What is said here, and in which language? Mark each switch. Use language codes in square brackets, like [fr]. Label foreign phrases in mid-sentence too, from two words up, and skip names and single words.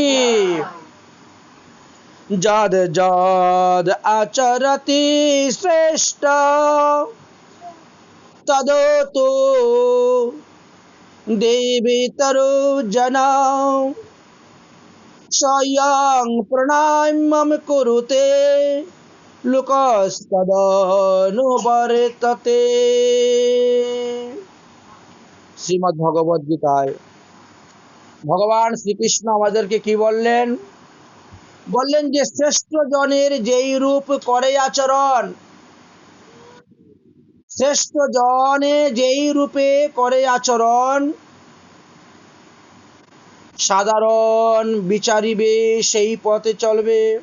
[sa] जद जद आचरति श्रेष्ठ तदोतो देवेतरो जना स्वयं प्रणामं कुरुते लोकस्तदनुवर्तते। [bn] শ্রীমদ্ ভগবদ গীতায় ভগবান শ্রীকৃষ্ণ আমাদেরকে কি বললেন? বললেন যে শ্রেষ্ঠ জনের যেই রূপ করে আচরণ, শ্রেষ্ঠ জনে যেই রূপে করে আচরণ, সাধারণ বিচারিবে সেই পথে চলবে।